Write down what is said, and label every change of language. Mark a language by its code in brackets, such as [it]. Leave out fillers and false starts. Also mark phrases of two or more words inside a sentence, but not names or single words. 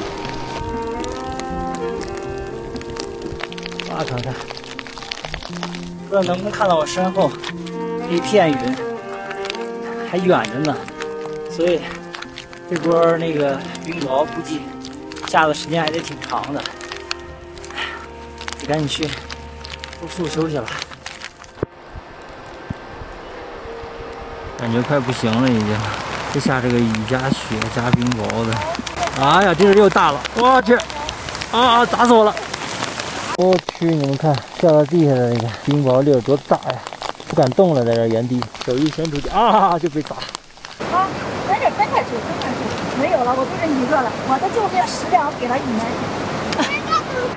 [zh] 哇，看看，不知道能不能看到我身後一片雲，還遠着呢，所以這波那個冰雹估計下的時間還得挺長的。得趕緊去住宿休息了，感覺快不行了已經。這下這個雨加雪加冰雹的，哎呀，這個又大了，我去，啊，砸死我了！我去，你們看掉到地下的那個冰雹粒有多大呀，不敢動了，在這原地，手一伸出去，啊，就被砸。啊，在這分開去，沒有了，我就這一個了，我的右邊10輛給了你們。